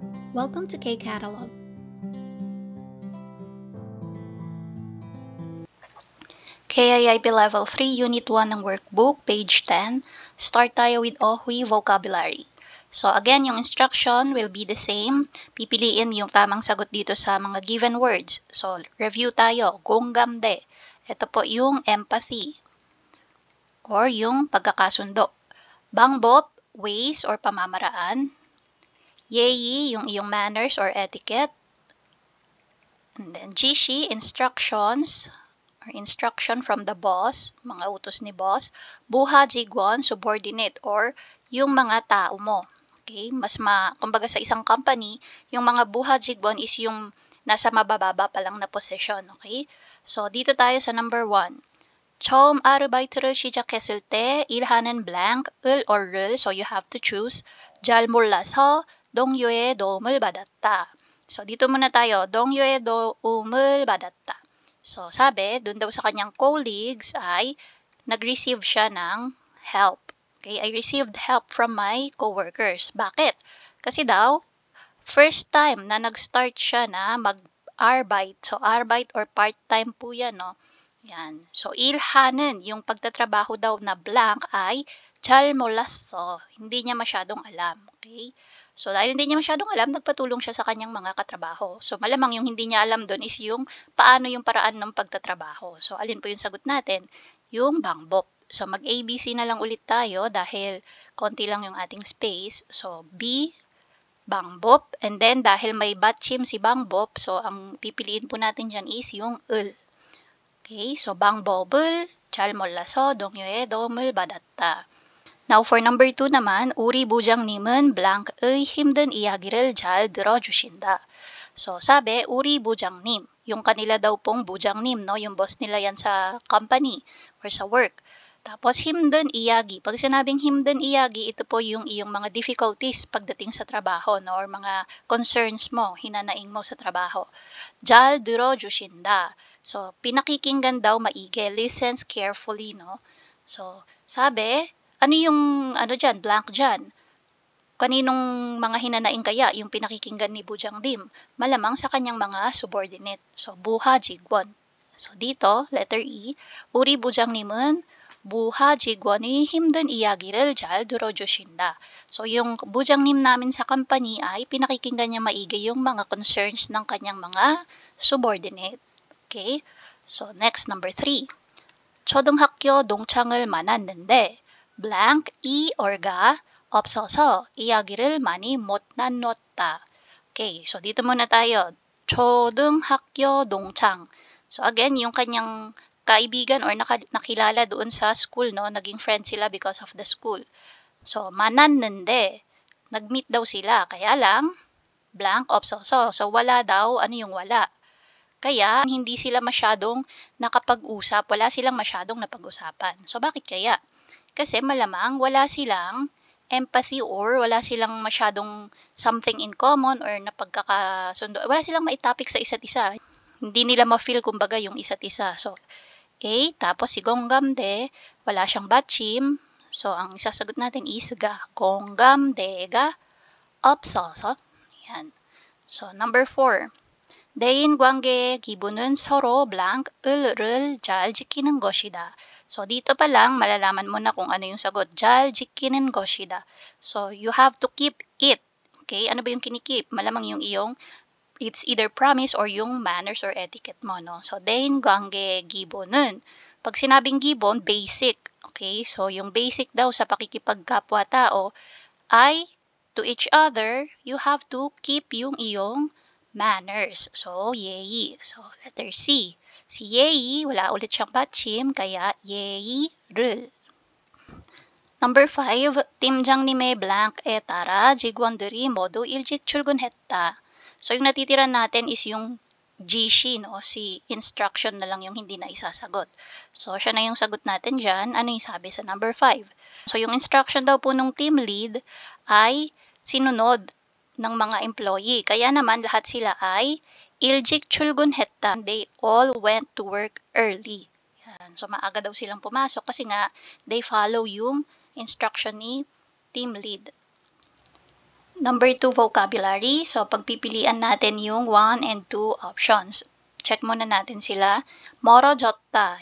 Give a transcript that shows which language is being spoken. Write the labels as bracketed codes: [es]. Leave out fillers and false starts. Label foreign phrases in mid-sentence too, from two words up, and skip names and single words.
[en] Welcome to K-Catalog. KIIP Level 3, Unit 1 ng workbook, page 10. Start tayo with OHWI vocabulary. So again, yung instruction will be the same. [tl] Pipiliin yung tamang sagot dito sa mga given words. So review tayo. 공감대. Ito po yung empathy or yung pagkakasundo. 방법, ways or pamamaraan. 예의, yung iyong [en] manners or etiquette. And then [tl] 지시, [en] instructions or instruction from the boss, [tl] mga utos ni boss. 부하 직원, subordinate or yung mga tao mo. Okay? Kumbaga sa isang company, yung mga buha 직원 is yung nasa mabababa pa lang na position. Okay? So dito tayo sa number 1. [ko] 처음 아르바이트를 시작했을 때 일하는 blank을 or를, [en] so you have to choose. [ko] 잘 몰라서 동료의 도움을 받았다. [tl] So dito muna tayo, [ko] 동료의 도움을 받았다. [tl] So sabi, dun daw sa kanyang colleagues ay nag-receive siya ng help. [en] Okay, I received help from my coworkers. [tl] Bakit? Kasi daw, first time na nag-start siya na mag-arbeit. So arbeit or part-time po yan, no? Yan. So, ilhanen, yung pagtatrabaho daw na blank ay [ko] 잘 몰랐어. [tl] Hindi niya masyadong alam. Okay? So, dahil hindi niya masyadong alam, nagpatulong siya sa kanyang mga katrabaho. So, malamang yung hindi niya alam doon is yung paano yung paraan ng pagtatrabaho. So, alin po yung sagot natin? Yung 방법. So, mag-ABC na lang ulit tayo dahil konti lang yung ating space. So, B, 방법. And then, dahil may 받침 si 방법, so, ang pipiliin po natin dyan is yung 을. Okay, so [ko] 방법을 잘 몰라서 동료의 도움을 받았다. [tl] Now for number 2 naman, [ko] 우리 부장님은 blank의 힘든 이야기를 잘 들어주신다. [tl] So sabi, [ko] 우리 부장님, [tl] yung kanila daw pong 부장님, no? Yung boss nila yan sa company or sa work. Tapos 힘든 이야기. Pag sinabing 힘든 이야기, ito po yung iyong mga difficulties pagdating sa trabaho, no? Or mga concerns mo, hinanaing mo sa trabaho. [ko] 잘 들어주신다. [tl] So, pinakikinggan daw maigi. [en] Listens carefully, no? [tl] So, sabi, ano yung, dyan, blank dyan? Kaninong mga hinanaing kaya yung pinakikinggan ni Bujangdim? Malamang sa kanyang mga subordinate. So, buha 직원. So, dito, letter E, [ko] 우리 부장님은 buha 직원의 힘든 이야기를 잘 들어주신다. [tl] So, yung bujangnim namin sa company ay pinakikinggan niya maigi yung mga concerns ng kanyang mga subordinate. Okay? So, next, number 3. [ko] 초등학교 동창을 만났는데 blank 이 or가 없어서 이야기를 많이 못 나눴다. [tl] Okay, so dito muna tayo. [ko] 초등학교 동창. [tl] So again, yung kanyang kaibigan or nakilala doon sa school, no? Naging friend sila [en] because of the school. [tl] So, [ko] 만났는데, [tl] nag-meet daw sila. Kaya lang, [ko] blank 없어서. [tl] So, wala daw. Ano yung wala? Kaya, hindi sila masyadong nakapag-usap. Wala silang masyadong napag-usapan. So, bakit kaya? Kasi malamang wala silang empathy or wala silang masyadong [en] something in common [tl] or napagkakasundo. Wala silang maitapik sa isa't isa. Hindi nila ma-feel kumbaga yung isa't isa. So, A, tapos si 공감대, wala siyang 받침. So, ang isasagot natin is ga. [ko] 공감대가 없어서. [tl] Yan. So, number 4. [ko] 대인 관계의 기본은 서로 blank을 잘 지키는 것이다. [tl] So, dito pa lang, malalaman mo na kung ano yung sagot. [ko] 잘 지키는 것이다. [en] So, you have to keep it. [tl] Okay? Ano ba yung kinikip? Malamang yung iyong, [en] it's either promise or yung manners or etiquette mo, no? [tl] So, [ko] 대인 관계의 기본은, [tl] pag sinabing gibbon, basic. Okay? So, yung basic daw sa pakikipagkapwa-tao ay, [en] to each other, you have to keep [tl] yung iyong [en] manners. [tl] So, 예의. So, letter C. Si 예의, wala ulit siyang 받침, kaya 예의를. [ko] Number 5, 팀장님의 blank에 따라 직원들이 모두 일찍 출근했다. [tl] So, yung natitira natin is yung GC, no? Si instruction na lang yung hindi na isasagot. So, siya na yung sagot natin dyan. Ano yung sabi sa number 5? So, yung instruction daw po nung team lead ay sinunod ng mga employee. Kaya naman lahat sila ay [ko] 일찍 출근했다. [en] They all went to work early. [tl] Yan. So maaga daw silang pumasok kasi nga [en] they follow [tl] yung instruction ni team lead. [en] Number 2, vocabulary. [tl] So, pagpipilian natin yung 1 and 2 options. Check muna natin sila. Moro jotta.